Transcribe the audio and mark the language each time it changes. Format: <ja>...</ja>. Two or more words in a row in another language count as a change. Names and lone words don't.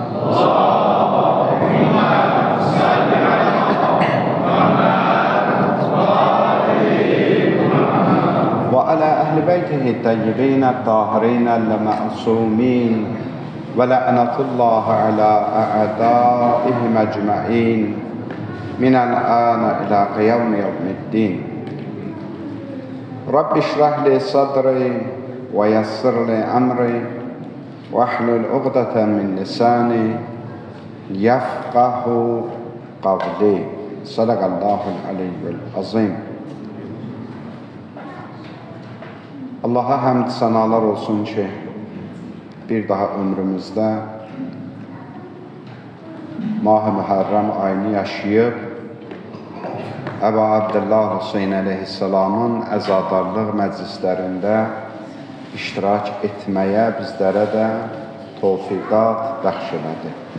<ar>وعلى أهل بيته الطيبين الطاهرين المعصومين، ولعنة الله على أعدائهم أجمعين من الآن إلى قيام يوم الدين. رب اشرح لي صدري ويسر لي أمري واحلل عقدة من لساني يفقه قولي. صدق الله العلي العظيم.</ar> <az>Allah'a həmd sənalar olsun ki, bir daha ömrümüzdə Mah-ı Mühərrəm ayını yaşayıb, Əbu Abdullah Hüseyin əleyhissalamın əzadarlıq məclislərində iştirak etməyə bizlərə də tövfiqat bəxş elədi.</az>